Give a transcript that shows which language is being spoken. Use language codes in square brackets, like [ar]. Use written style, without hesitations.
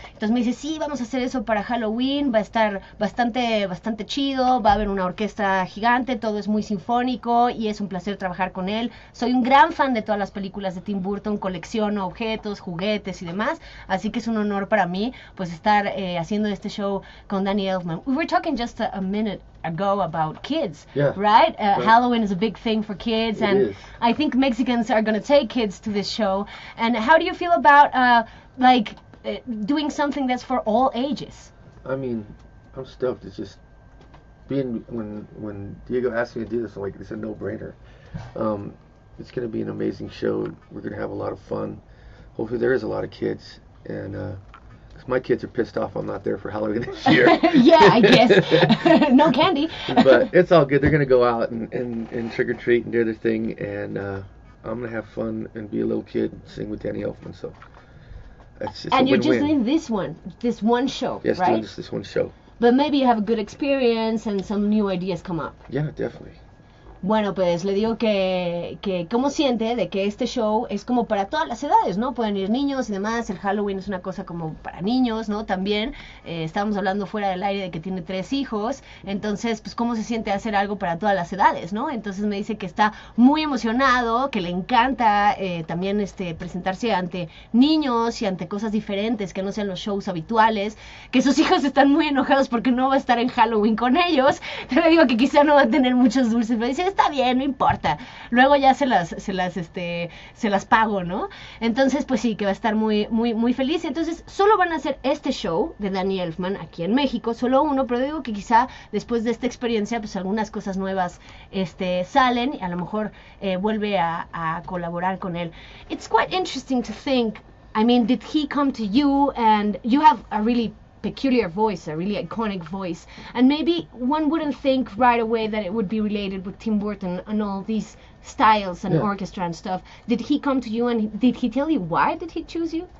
[es] Entonces me dice, sí, vamos a hacer eso para Halloween, va a estar bastante chido, va a haber una orquesta gigante, todo es muy sinfónico y es un placer trabajar con él. Soy un gran fan de todas las películas de Tim Burton, colecciono objetos, juguetes y demás, así que es un honor para mí pues estar haciendo este show con Danny Elfman. [en] We were talking just a minute ago about kids, yeah, right? Halloween is a big thing for kids, it and is. I think Mexicans are going to take kids to this show. And how do you feel about doing something that's for all ages? I mean, I'm stoked. It's just being when Diego asked me to do this, I'm like, it's a no-brainer. It's going to be an amazing show. We're going to have a lot of fun. Hopefully there is a lot of kids, and cause my kids are pissed off I'm not there for Halloween this year. Yeah, I guess. No candy. But it's all good. They're going to go out and trick-or-treat and do their thing, and I'm going to have fun and be a little kid and sing with Danny Elfman. So that's just and a you're win-win. just doing this one show, yes, right? doing this one show. But maybe you have a good experience and some new ideas come up. Yeah, definitely. [es] Bueno, pues le digo que cómo siente de que este show es como para todas las edades, ¿no? Pueden ir niños y demás, el Halloween es una cosa como para niños, ¿no? También estábamos hablando fuera del aire de que tiene 3 hijos, entonces, pues cómo se siente hacer algo para todas las edades, ¿no? Entonces me dice que está muy emocionado, que le encanta también presentarse ante niños y ante cosas diferentes que no sean los shows habituales, que sus hijos están muy enojados porque no va a estar en Halloween con ellos. Le digo que quizá no va a tener muchos dulces, pero dice, está bien, no importa. Luego ya se las pago, ¿no? Entonces, pues sí, que va a estar muy feliz. Entonces, solo van a hacer este show de Danny Elfman aquí en México, solo uno, pero digo que quizá después de esta experiencia, pues algunas cosas nuevas salen y a lo mejor vuelve a colaborar con él. [en] It's quite interesting to think, I mean, did he come to you and you have a really peculiar voice, a really iconic voice, and maybe one wouldn't think right away that it would be related with Tim Burton and all these styles and orchestra and stuff. Did he come to you and did he tell you why did he choose you?